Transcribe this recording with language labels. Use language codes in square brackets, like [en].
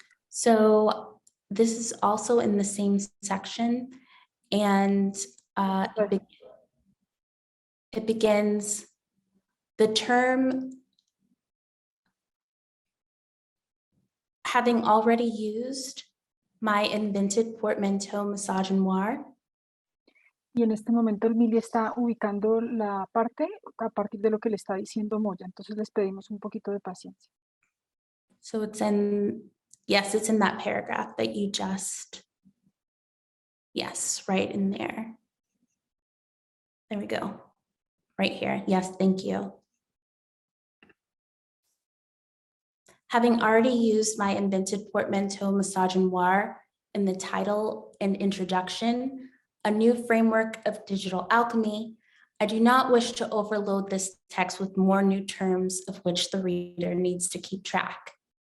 [en] So this is also in the same section, and it begins, the term having already used my invented portmanteau misogynoir. [es] Y en este momento el Mili está ubicando la parte a partir de lo que le está diciendo Moya. Entonces les pedimos un poquito de paciencia. [en] So it's in, yes, it's in that paragraph that you just, yes, right in there. There we go. Right here. Yes, thank you. Having already used my invented portmanteau misogynoir in the title and introduction, a new framework of digital alchemy, I do not wish to overload this text with more new terms of which the reader needs to keep track.